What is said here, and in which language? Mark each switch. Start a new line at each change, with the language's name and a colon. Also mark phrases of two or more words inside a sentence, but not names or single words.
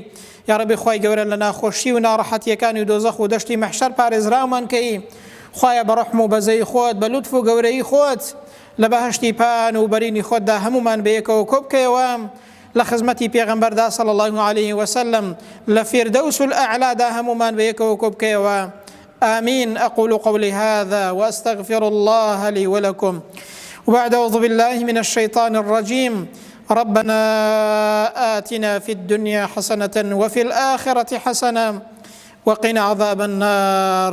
Arabic: یا ربی
Central Kurdish: خوای گەورە لە ناخۆشی و ناڕەحەتیەکانی و دۆزەخ و دەشتی مەحشەر پارێزراومان کەی. خوایە بە ڕەحم و بەزەی خۆت بە لوتف و گەورەی خۆت لە بەهەشتی پان و بەرینی خۆتدا هەمومان بەیەکەوە کۆ بکەیەوە لە خزمەتی پێغەمبەردا
Arabic: صلی الله عليه وسلم
Central Kurdish: لە
Arabic: فیردەوس الأعلادا
Central Kurdish: هەمومان بەیەکەوە کۆ بکەیەوە.
Arabic: آمين. أقول قولي هذا وأستغفر الله لي ولكم. وبعد أعوذ بالله من الشيطان الرجيم. ربنا آتنا في الدنيا حسنة وفي الآخرة حسنة وقنا عذاب النار.